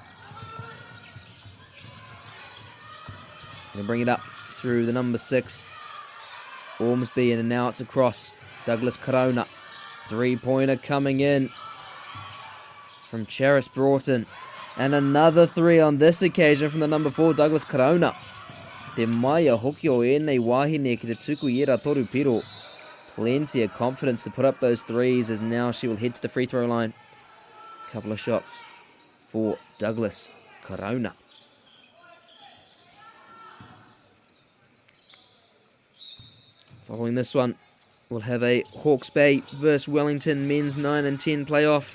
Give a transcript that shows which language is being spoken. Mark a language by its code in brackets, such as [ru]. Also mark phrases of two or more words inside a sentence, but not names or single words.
[en] Going to bring it up through the number 6. Ormsby, and now it's across. Douglas Corona. 3-pointer coming in from Charis Broughton. And another 3 on this occasion from the number 4, Douglas Corona. [mi] Te maia hoki o ēnei wahine ki te tuku ira toru piro. [en] Plenty of confidence to put up those 3s as now she will head to the free throw line. Couple of shots for Douglas Corona. Following this one, we'll have a Hawke's Bay versus Wellington men's 9 and 10 playoff.